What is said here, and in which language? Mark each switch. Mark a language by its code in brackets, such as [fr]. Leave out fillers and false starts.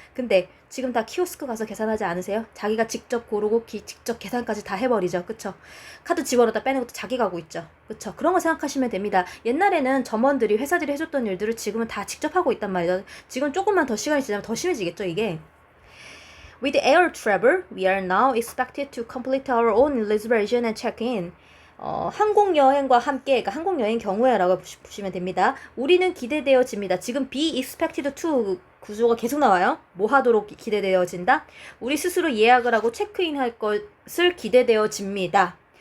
[ko] 근데 지금 다 키오스크 가서 계산하지 않으세요? 자기가 직접 고르고 직접 계산까지 다 해버리죠. 그쵸? 카드 집어넣었다 빼는 것도 자기가 하고 있죠. 그쵸? 그런 거 생각하시면 됩니다. 옛날에는 점원들이 회사들이 해줬던 일들을 지금은 다 직접 하고 있단 말이죠. 지금 조금만 더 시간이 지나면 더 심해지겠죠 이게. [en] With air travel, we are now expected to complete our own reservation and check-in. [ko] 항공여행과 함께, 그러니까 항공여행 경우에라고 보시면 됩니다. 우리는 기대되어집니다. 지금 be expected to 구조가 계속 나와요. 뭐 하도록 기대되어진다? 우리 스스로 예약을 하고 체크인할 것을 기대되어집니다.